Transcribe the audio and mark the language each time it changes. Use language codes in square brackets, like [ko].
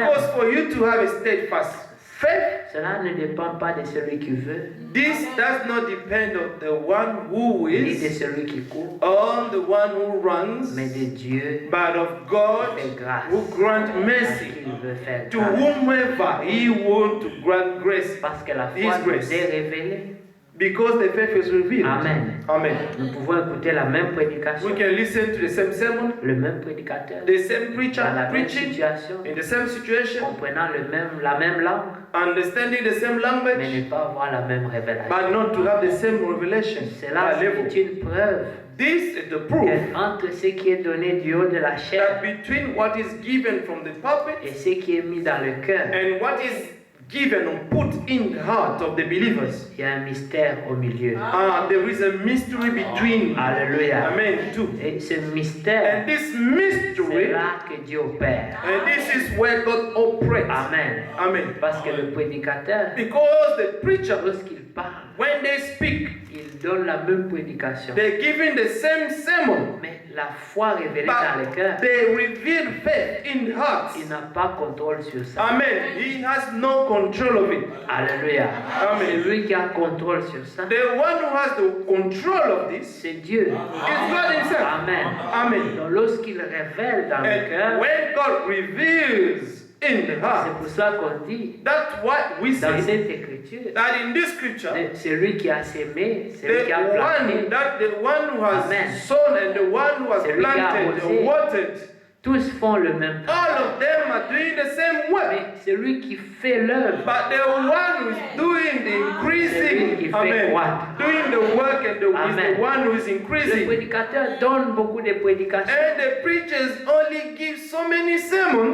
[en] Because for you to have a steadfast faith, [fr] cela ne dépend pas de celui qui veut, [en] this does not depend on the one who [fr] ni de [en] is, [fr] celui qui court, [en] on the one who runs, [fr] mais de Dieu [en] but of God [fr] fait grâce [en] who grants [fr] à [en] mercy [fr] qui il veut faire [en] to [fr] grâce. [en] whomever he wants to grant grace. [fr] Parce que la [en] His [fr] foi [en] grace. [fr] nous est révélée. [en] Because the faith is revealed. Amen. Amen. [fr] Nous pouvons écouter la même prédication, [en] We can listen to the same sermon, [fr] le même prédicateur, [en] the same preacher [fr] dans la même [en] preaching [fr] situation, [en] in the same situation, [fr] comprenant la même langue, [en] understanding the same [fr] mais [en] language, [fr] ne pas avoir la même révélation. [en] but not to have the same revelation. [fr] Cela, [en] That level. [fr] c'est une preuve [en] This is the proof [fr] entre ce qui est donné du haut de la [en] that [fr] chair [en] between what is given from the pulpit [fr] et ce qui est mis dans le cœur, [en] and what is given or put in the heart of the believers, [fr] il y a un mystère au milieu. [en] there is a mystery between. [fr] Alléluia. Amen. Too. Et ce mystère, [en] And this [fr] c'est [en] mystery, [fr] là que Dieu opère. [en] and this is where God operates. Amen. Amen. [fr] Parce que le prédicateur, [en] Because the preacher, [fr] lorsqu'il parlent, [en] when they speak, [fr] ils donnent la même prédication. [en] they're giving the same sermon, [fr] Mais la foi révélée dans les [en] but [fr] cœurs, [en] they reveal faith in hearts. [fr] il n'a pas contrôle sur ça. [en] Amen. He has no control of it. [fr] Alléluia. Amen. C'est lui qui a contrôle sur ça. [en] The one who has the control of this [fr] C'est Dieu. [en] is God himself. Amen. Amen. [fr] Donc lorsqu'il révèle dans le [en] And [fr] cœur, [en] when God reveals in the [fr] c'est [en] heart, [fr] pour ça qu'on dit [en] that's what we [fr] dans [en] say [fr] cette écriture, [en] that in this scripture, [fr] c'est lui qui a sémé, c'est lui qui a planté. [en] the one who has Amen. sown and the one who has [fr] C'est lui qui a [en] planted [fr] arrosé. [en] and watered, [fr] Tous font le même [en] all [fr] travail. [en] of them are doing the same work. [fr] Mais c'est lui qui fait l'œuvre. [en] But the one who is doing the [fr] C'est lui qui [en] increasing, [fr] fait amen, croître. [en] doing the work and is Amen. the one who is [fr] Le [en] increasing. [fr] prédicateur donne beaucoup de prédications. [en] And the preachers only give so many sermons.